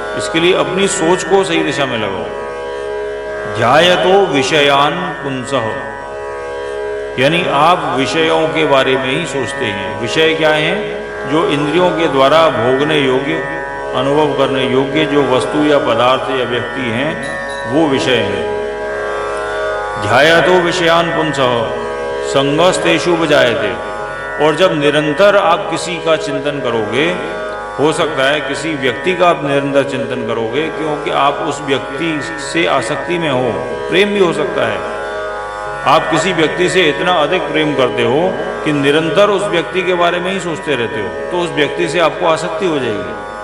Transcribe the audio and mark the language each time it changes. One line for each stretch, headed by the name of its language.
Hindi: इसके लिए अपनी सोच को सही दिशा में लगाओ।
Sanskrit: ध्यायतो विषयान पुंसः,
Hindi: यानी आप विषयों के बारे में ही सोचते हैं। विषय क्या हैं? जो इंद्रियों के द्वारा भोगने योग्य, अनुभव करने योग्य जो वस्तु या पदार्थ या व्यक्ति हैं, वो विषय हैं।
Sanskrit: ध्यायतो विषयान पुंसः संगस्तेषु उपजायते।
Hindi: और जब निरंतर आप किसी का चिंतन करोगे, हो सकता है किसी व्यक्ति का आप निरंतर चिंतन करोगे क्योंकि आप उस व्यक्ति से आसक्ति में हो, प्रेम भी हो सकता है। आप किसी व्यक्ति से इतना अधिक प्रेम करते हो कि निरंतर उस व्यक्ति के बारे में ही सोचते रहते हो, तो उस व्यक्ति से आपको आसक्ति हो जाएगी।